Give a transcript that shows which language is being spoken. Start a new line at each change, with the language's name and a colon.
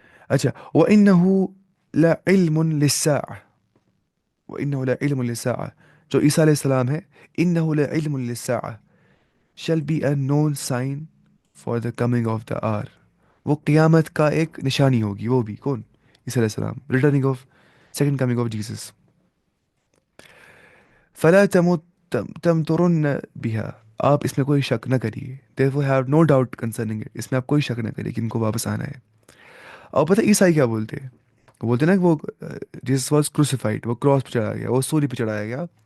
Arabic: اچھا، وَإِنَّهُ لَعِلْمٌ لِلسَّاعَةِ، وَإِنَّهُ لَعِلْمٌ لِلسَّاعَةِ، جو عیسیٰ علیہ السلام ہے، إِنَّهُ لَعِلْمٌ لِلسَّاعَةِ
English: shall be a known sign for the coming of the hour.
Urdu: وہ قیامت کا ایک نشانی ہوگی. وہ بھی کون؟ عیسیٰ علیہ السلام.
English: Returning of second coming of Jesus.
Arabic: فلا تمترن بها،
Urdu: آپ اس میں کوئی شک نہ کریے.
English: therefore have no doubt concerning it،
Urdu: اس میں آپ کوئی شک نہ کریے کہ ان کو واپس آنا ہے. اور پتہ عیسائی کیا بولتے ہیں؟ وہ بولتے ہیں نا کہ وہ
English: Jesus was crucified,
Urdu: وہ کراس پہ چڑھایا گیا، وہ سولی پہ چڑھایا گیا.